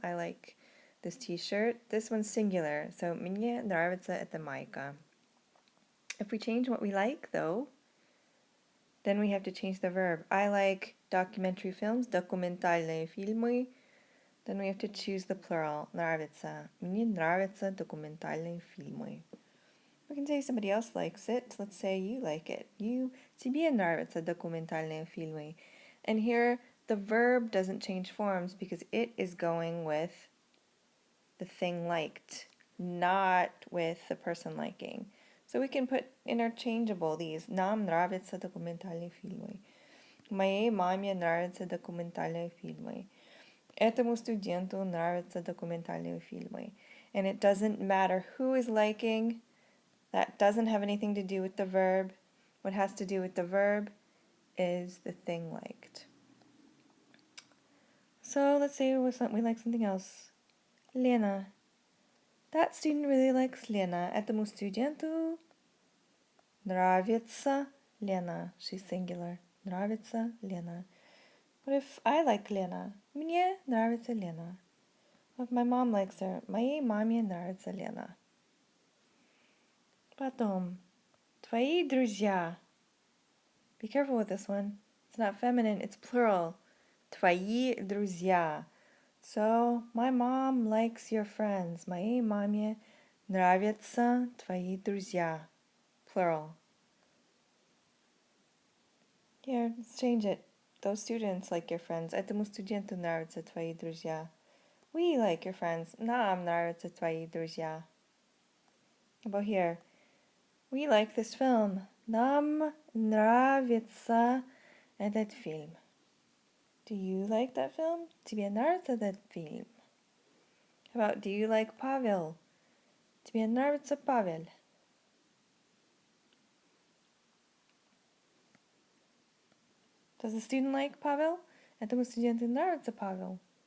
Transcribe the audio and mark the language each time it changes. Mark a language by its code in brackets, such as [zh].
[en] I like this t-shirt. This one's singular, so [ru] мне нравится эта майка. [en] If we change what we like, though, then we have to change the verb. I like documentary films, [ru] документальные фильмы. [en] Then we have to choose the plural, нравится. [ru] Мне нравятся документальные фильмы. [en] We can say somebody else likes it. Let's say you like it. [ru] Тебе нравятся документальные фильмы. [en] And here, the verb doesn't change forms because it is going with the thing liked, not with the person liking. So we can put interchangeable these. [ru] Нам нравятся документальные фильмы. Моей маме нравятся документальные фильмы. Этому студенту нравятся документальные фильмы. [en] And it doesn't matter who is liking. That doesn't have anything to do with the verb. What has to do with the verb is the thing liked. So let's say we like something else. Lena. That student really likes Lena. [ru] Этому студенту нравится Lena. [en] She's singular. [ru] Нравится Lena. [en] What if I like Lena? [ru] Мне нравится Lena. [en] What if my mom likes her? [ru] Моей маме нравится Lena. Потом, твои друзья. [en] Be careful with this one. It's not feminine, it's plural. [ru] Твои друзья. [en] So, my mom likes your friends. [ru] Моей маме нравятся твои друзья. [en] Plural. Here, let's change it. Those students like your friends. [ru] Этому студенту нравятся твои друзья. [en] We like your friends. [ru] Нам нравятся твои друзья. [en] How about here? We like this film. [ru] Нам нравится этот фильм. [en] Do you like that film? [ru] Тебе нравится этот фильм? [en] How about, do you like Pavel? [ru] Тебе нравится Павел? [en] Does the student like Pavel? [ru] Этому студенту нравится Павел.